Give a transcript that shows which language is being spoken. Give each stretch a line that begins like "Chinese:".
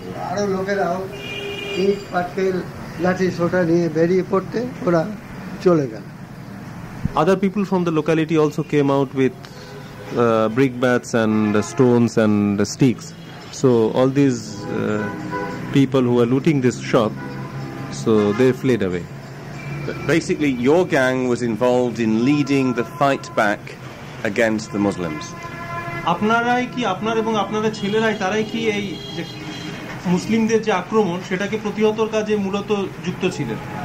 Bangla: আরো লোকেরাও ইট পাটকেল লাঠি ছোটা নিয়ে বেরিয়ে পড়তে ওরা চলে গেল।
English: Other people from the locality also came out with brickbats and stones and sticks. So all these people who were looting this shop, so they fled away. Basically, your gang was involved in leading the fight back against the Muslims.
Bangla: আপনারাই কি, আপনার এবং আপনাদের ছেলেরাই, তারাই কি এই যে মুসলিমদের যে আক্রমণ সেটাকে প্রতিহতর কাজে মূলত যুক্ত ছিলেন?